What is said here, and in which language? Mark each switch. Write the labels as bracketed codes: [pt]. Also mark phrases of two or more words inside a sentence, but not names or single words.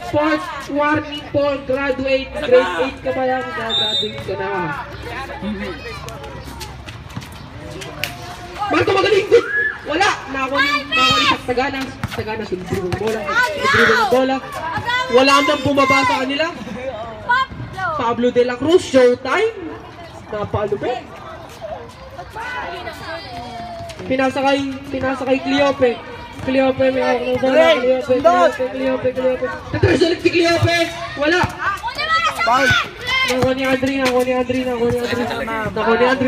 [en] Fourth warning for graduate. [tl] Grade 8 ka pa lang. Graduate ka na. Marco magaling. Wala. Nakakuha ni Sagana. Sagana, sinidribble ng bola. Wala nang bumaba sa kanila. Pablo de la Cruz, showtime. Napalupit. Pinasakay Cleope. Cleope, may ako ng bola. Cleope. Tatras ulit si Cleope. Wala. Foul. Nakuha ni Andre.